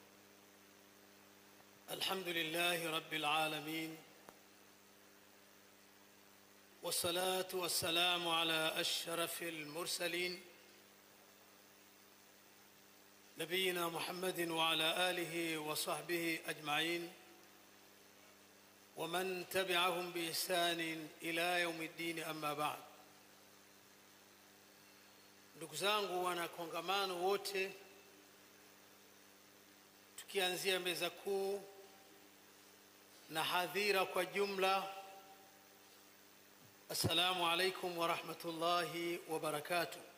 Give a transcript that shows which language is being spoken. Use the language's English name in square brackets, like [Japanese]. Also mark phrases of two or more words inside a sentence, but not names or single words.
[Arabic] الحمد لله رب العالمين، والصلاة والسلام على أشرف المرسلين نبينا محمد وعلى آله وصحبه أجمعين ومن تبعهم بإحسان إلى يوم الدين. أما بعد. [Swahili] Ndugu zangu wana kongamano wote, tukianzia meza kuu na hadhira kwa jumla, [Arabic] السلام عليكم ورحمة الله وبركاته.